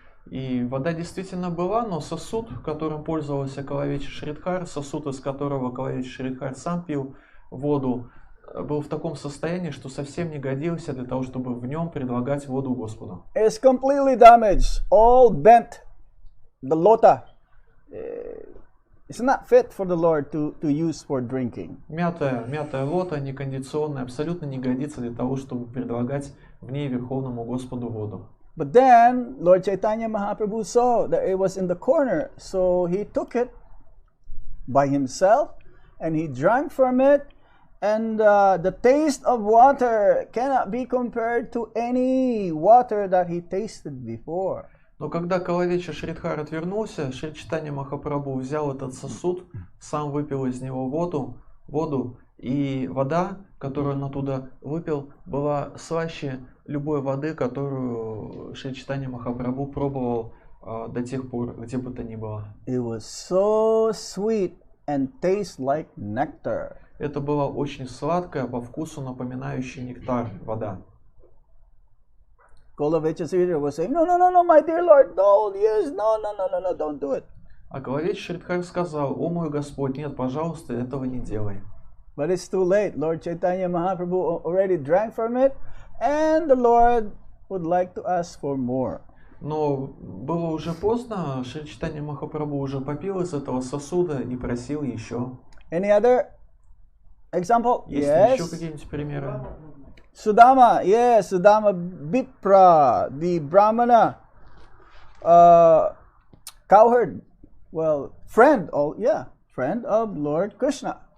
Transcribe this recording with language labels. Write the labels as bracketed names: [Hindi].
[Russian] И вода действительно была, но сосуд, которым пользовался Колович Шридхар, сосуд, из которого Колович Шридхар сам пил воду, был в таком состоянии, что совсем не годился для того, чтобы в нем предлагать воду Господу. [English] It's completely damaged, all bent. The lota, it's not fit for the Lord to use for drinking. [Russian] Мятая лота, некондиционная, абсолютно не годится для того, чтобы предлагать в ней Верховному Господу воду. [English] But then Lord Chaitanya Mahaprabhu saw that it was in the corner, so he took it by himself and he drank from it, and the taste of water cannot be compared to any water that he tasted before. [Russian] Но когда Коловича Шридхар отвернулся, Шри Чайтанья Махапрабху взял этот сосуд, сам выпил из него воду, и вода, которую он оттуда выпил, была слаще любой воды, которую Шри Чайтанья Махапрабху пробовал до тех пор, где бы то ни было. [English] It was so sweet and tastes like nectar. [Russian] Это была очень сладкая, по вкусу напоминающая нектар вода. [English] Golovich's reader was saying, no, my dear Lord, don't use, no, don't do it. [Russian] А Голович Шридхар сказал: «О мой Господь, нет, пожалуйста, этого не делай». [English] But it's too late. Lord Chaitanya Mahaprabhu already drank from it, and the Lord would like to ask for more. [Russian] Но было уже поздно, Шри Чайтанья Махапрабху уже попил из этого сосуда и просил еще. [English] Any other example? [Russian] Есть ли [English] Yes. [Russian] еще какие-нибудь примеры? [English] Sudama, yes, Sudama Vipra, the Brahmana cowherd, well, friend of Lord Krishna.